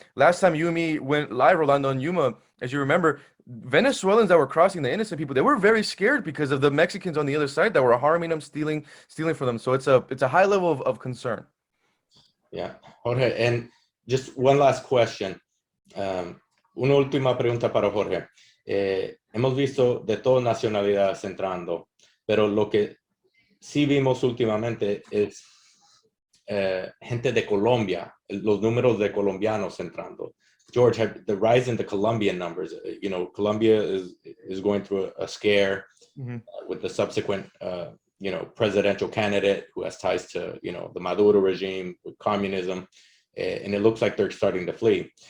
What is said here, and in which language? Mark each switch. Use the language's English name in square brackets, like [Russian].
[English] Last time you and me went live, Rolando, in Yuma, as you remember, Venezuelans that were crossing, the innocent people, they were very scared because of the Mexicans on the other side that were harming them, stealing from them. So it's a high level of concern. Yeah. Jorge, and just one last question. [Spanish] Una última pregunta para Jorge. Hemos visto de todas nacionalidades entrando, pero lo que sí vimos últimamente es gente de Colombia, los números de colombianos entrando. [English] George, the rise in the Colombian numbers, Colombia is going through a scare with the subsequent, presidential candidate who has ties to, the Maduro regime, with communism, and it looks like they're starting to flee.